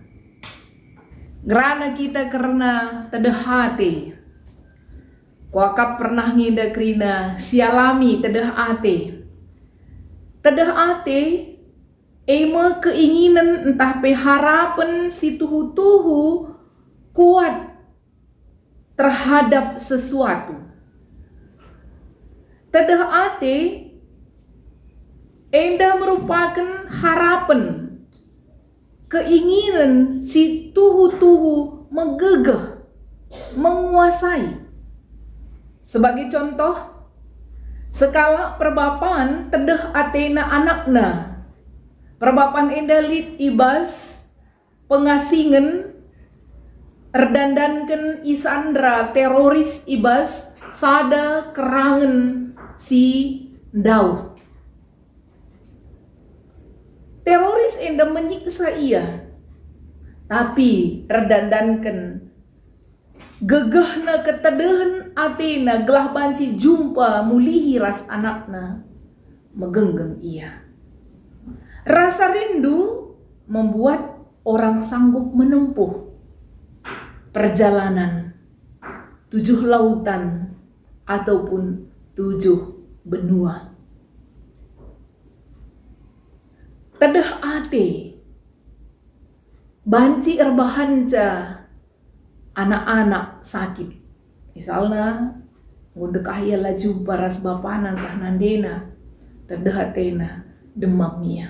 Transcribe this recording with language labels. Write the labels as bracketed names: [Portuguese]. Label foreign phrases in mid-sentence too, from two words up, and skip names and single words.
[Batak Karo] Gerana kita karena tedeh hati. Kuakap pernah ngida krina sialami tedeh ate. Tedeh ate ema keinginan entah pe harapan si tuhu-tuhu kuat [Indonesian] terhadap sesuatu. [Batak Karo] Tedeh ate enda [Indonesian] merupakan harapan, keinginan [Batak Karo] si tuhu-tuhu megegeh menguasai. [Indonesian] Sebagai contoh, [Batak Karo] sekala perbapan tedeh atena anakna. Perbapan enda lid ibas pengasingen erdandanken isandra teroris ibas sada kerangen si Daud. Teroris enda menyiksa ia, tapi erdandanken gegahna ketedehen atena gelah banci jumpa mulihi ras anakna, megenggeng ia. [Indonesian] Rasa rindu membuat orang sanggup menempuh perjalanan 7 lautan ataupun 7 benua. [Batak Karo] Tedeh ate banci erbahanca anak-anak sakit. Misalnya ngudekah ia la jumpa ras bapana tah nandena tedeh atena demam ia.